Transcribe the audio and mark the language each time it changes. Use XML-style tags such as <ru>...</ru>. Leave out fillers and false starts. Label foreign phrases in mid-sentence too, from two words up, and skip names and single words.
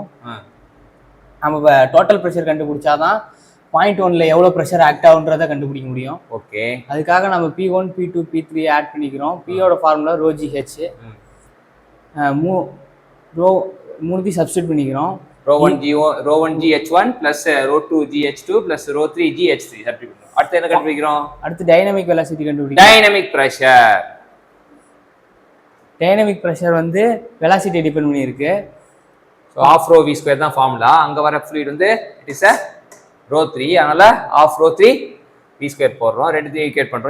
<ta>நம்ம</ta> <en>total pressure</en> <ta>கண்டுபிடிச்சாதான் பாயிண்ட் 1ல எவ்வளோ</ta> <en>pressure act</en> <ta>ஆகுன்றதை கண்டுபிடிக்க முடியும். ஓகே. அதுக்காக நம்ம P1 P2 P3 ஆட் பண்ணிக்கிறோம். Pயோட ஃபார்முலா ρgh. மூணுத்தையும் சப்ஸ்டிட் பண்ணிக்கிறோம்.</ta> <en>ρ 1g H1 plus ρ 2g H2 plus ρ 3g H3</en> <ta>சப்ஸ்டிட் பண்ணுறோம். அடுத்து என்ன கண்டுபிடிக்கிறோம்? அடுத்து</ta> <en>dynamic velocity</en> <ta>கண்டுபிடிக்கிறோம்.</ta> <en>dynamic pressure</en> <ta>வந்து</ta> <en>velocity depend</en> <ta>பண்ணியிருக்கு.</ta> <en>so half rho v square</en> <ta>தான் ஃபார்முலா. அங்கே வர ஃப்ளூயிட் வந்து</ta> <en>it is rho 3.</en> <ta>அதனால</ta> <en>half rho 3 v square</en> <ta>போடுறோம். ரெண்டுத்தையும் ஈக்குவேட் பண்ணுறோம்.</ta>